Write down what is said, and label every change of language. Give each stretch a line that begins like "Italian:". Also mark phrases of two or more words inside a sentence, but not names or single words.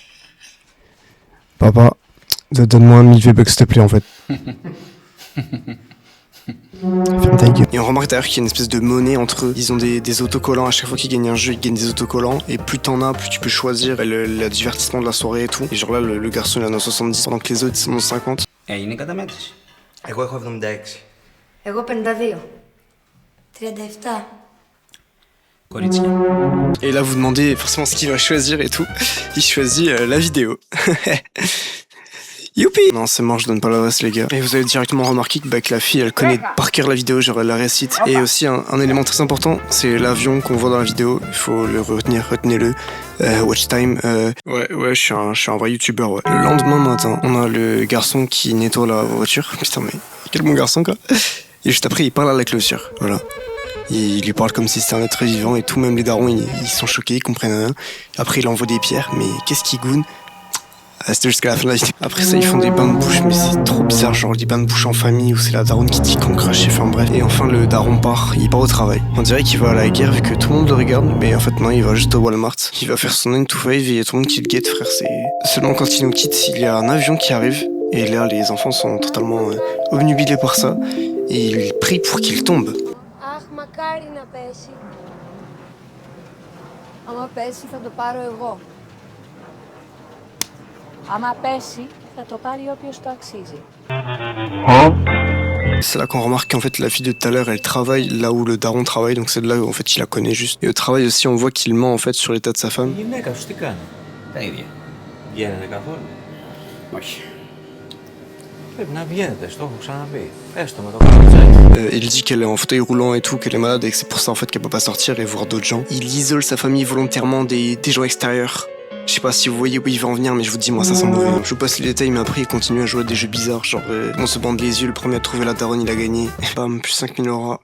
French: Papa, donne-moi 1000 V-Bucks s'il te plaît en fait. Ferme ta gueule. Et on remarque d'ailleurs qu'il y a une espèce de monnaie entre eux. Ils ont des autocollants, à chaque fois qu'ils gagnent un jeu ils gagnent des autocollants et plus t'en as plus tu peux choisir le divertissement de la soirée et tout. Et genre là le garçon il en a 70 pendant que les autres ils en ont 50.
Greek: Έγινε η καταμέτρηση. Εγώ έχω 76. Εγώ 52. 37. Κορίτσια.
French: Et là vous demandez forcément ce qu'il va choisir et tout. Il choisit la vidéo. Youpi! Non c'est mort, je donne pas l'adresse les gars. Et vous avez directement remarqué que la fille elle connaît par cœur la vidéo, genre elle la récite. Et aussi un élément très important, c'est l'avion qu'on voit dans la vidéo. Il faut le retenir, retenez-le.
English: Watch time.
French: Ouais, je suis un vrai youtubeur, ouais. Le lendemain matin, on a le garçon qui nettoie la voiture. Putain mais quel bon garçon quoi. Et juste après il parle à la clôture, voilà. Il lui parle comme si c'était un être vivant et tout, même les darons ils sont choqués, ils comprennent rien. Après il envoie des pierres, mais qu'est-ce qu'il goûne? C'était jusqu'à la fin de la vidéo. Après ça ils font des bains de bouche, mais c'est trop bizarre, genre des bains de bouche en famille où c'est la daronne qui dit qu'on crache, enfin bref. Et enfin le daron il part au travail. On dirait qu'il va à la guerre vu que tout le monde le regarde, mais en fait non, il va juste au Walmart. Il va faire son 9 to 5 et il y a tout le monde qui le guette frère, c'est... Seulement quand il nous quitte, il y a un avion qui arrive et là les enfants sont totalement obnubilés par ça et ils prient pour qu'il tombe.
Greek: Αχ, μακάρι να πέσει. Άμα πέσει θα το πάρω εγώ. Άμα πέσει θα το πάρει όποιος το αξίζει.
French: C'est là qu'on remarque qu'en fait la fille de tout à l'heure elle travaille là où le daron travaille, donc c'est de là où en fait il la connaît juste. Et au travail aussi on voit qu'il ment en fait sur l'état de sa femme.
Greek: Η γυναίκα σου τι κάνει? Τα ίδια. Βγαίνετε καθόλου? Όχι. Πρέπει να βγαίνετε, στο έχω ξαναπεί. Έστω με το καροτσάκι.
French: Il dit qu'elle est en fauteuil roulant et tout, qu'elle est malade et que c'est pour ça en fait qu'elle peut pas sortir et voir d'autres gens. Il isole sa famille volontairement des gens extérieurs. Je sais pas si vous voyez où il va en venir, mais je vous dis, moi ça sent mauvais. Je vous passe les détails, mais après il continue à jouer à des jeux bizarres. Genre, on se bande les yeux, le premier à trouver la daronne, il a gagné. Bam, plus 5000 euros.